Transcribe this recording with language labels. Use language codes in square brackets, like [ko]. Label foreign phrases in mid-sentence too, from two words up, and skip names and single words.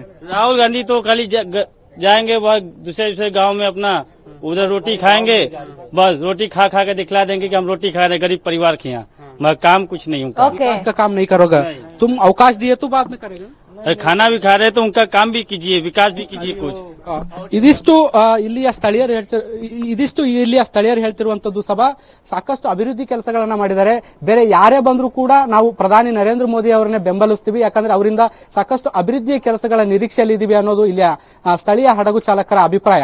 [hi] राहुल गांधी तो खाली जाएंगे वह दूसरे गांव में अपना उधर रोटी खाएंगे, बस रोटी खा के दिखला देंगे कि हम रोटी खा रहे, गरीब परिवार के यहाँ, मगर काम कुछ नहीं उनका। विकास का काम नहीं करोगे तुम, अवकाश दिए तो बाद में करेगा। खाना भी खा रहे तो उनका काम भी कीजिए, विकास भी कीजिए कुछ। [kn] ಇದಿಷ್ಟು ಇಲ್ಲಿಯ ಸ್ಥಳೀಯರು ಹೇಳ್ತಿರುವಂತದ್ದು ಸಭಾ ಸಾಕಷ್ಟು ಅಭಿವೃದ್ಧಿ ಕೆಲಸಗಳನ್ನ ಮಾಡಿದ್ದಾರೆ. ಬೇರೆ ಯಾರೇ ಬಂದರೂ ಕೂಡ ನಾವು ಪ್ರಧಾನಿ ನರೇಂದ್ರ ಮೋದಿ ಅವರನ್ನೇ ಬೆಂಬಲಿಸ್ತೀವಿ, ಯಾಕಂದ್ರೆ ಅವರಿಂದ ಸಾಕಷ್ಟು ಅಭಿವೃದ್ಧಿಯ ಕೆಲಸಗಳ ನಿರೀಕ್ಷೆಯಲ್ಲಿ ಇದೀವಿ ಅನ್ನೋದು ಇಲ್ಲಿಯ ಸ್ಥಳೀಯ ಹಡಗು ಚಾಲಕರ ಅಭಿಪ್ರಾಯ.